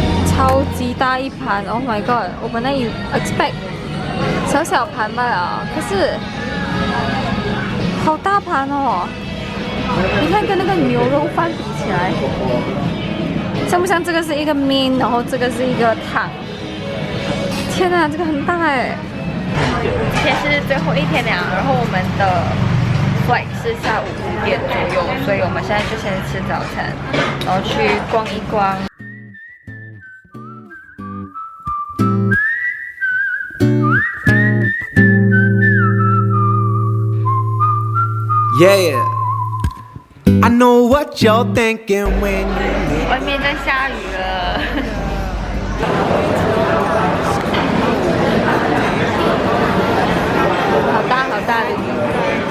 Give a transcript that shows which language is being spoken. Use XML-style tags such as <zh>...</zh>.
<zh>超级大一盘 ，</zh> <en>Oh my god！</en> <zh>我本来以 expect 小盘罢了，可是好大盘哦！你看跟那个牛肉饭比起来，像不像这个是一个面，然后这个是一个汤？天哪，这个很大哎！今天是最后一天了，然后我们的 flight 是下午5点左右，所以我们现在就先吃早餐，然后去逛一逛。</zh> <en>Yeah, I know what you're thinking when you</en> <zh>外面在下雨了，好大好大的雨。</zh>